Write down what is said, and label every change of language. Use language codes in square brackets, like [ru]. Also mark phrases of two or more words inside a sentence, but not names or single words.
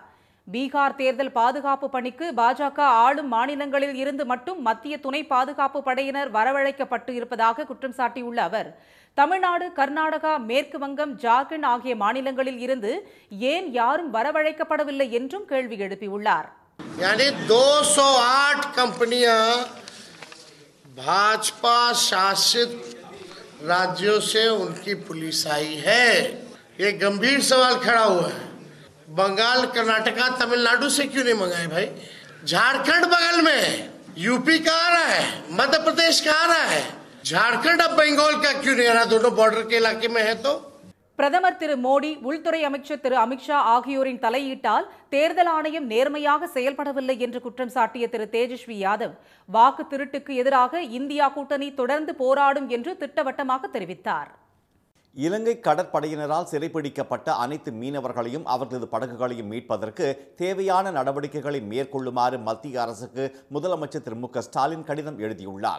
[ta] பீகார் தேர்தல் பாதுகாப்பு பணிக்கு பாஜக ஆளும் மாநிலங்களில் இருந்து மட்டும் மத்திய துணை பாதுகாப்பு படையினர் வரவழைக்கப்பட்டு இருப்பதாக குற்றம் சாட்டியுள்ள அவர், தமிழ்நாடு, கர்நாடகா, மேற்கு வங்கம், ஜார்க்கண்ட் ஆகிய மாநிலங்களில் இருந்து ஏன் யாரும் வரவழைக்கப்படவில்லை என்றும் கேள்வி எழுப்பியுள்ளார். [hi] यानी 208 कंपनियां भाजपा शासित राज्यों से उनकी पुलिस आई है। ये गंभीर सवाल खड़ा हुआ है। बंगाल, कर्नाटका, तमिलनाडु से क्यों नहीं मंगाए भाई? झारखंड बगल में, यूपी कहाँ रहा है, मध्य प्रदेश कहाँ रहा है, झारखंड अब बंगाल का क्यों नहीं आ रहा? दोनों बॉर्डर के इलाके में है तो [ta] பிரதமர் திரு மோடி, உள்துறை அமைச்சர் திரு அமித்ஷா ஆகியோரின் தலையீட்டால் தேர்தல் ஆணையம் நேர்மையாக செயல்படவில்லை என்று குற்றம் சாட்டிய திரு தேஜஸ்வி யாதவ், வாக்கு திருட்டுக்கு எதிராக இந்தியா கூட்டணி தொடர்ந்து போராடும் என்று திட்டவட்டமாக தெரிவித்தார். இலங்கை கடற்படையினரால் சிறைப்பிடிக்கப்பட்ட அனைத்து மீனவர்களையும் அவர்களது படகுகளையும் மீட்பதற்கு தேவையான நடவடிக்கைகளை மேற்கொள்ளுமாறு மத்திய அரசுக்கு முதலமைச்சர் திரு மு க ஸ்டாலின் கடிதம் எழுதியுள்ளார்.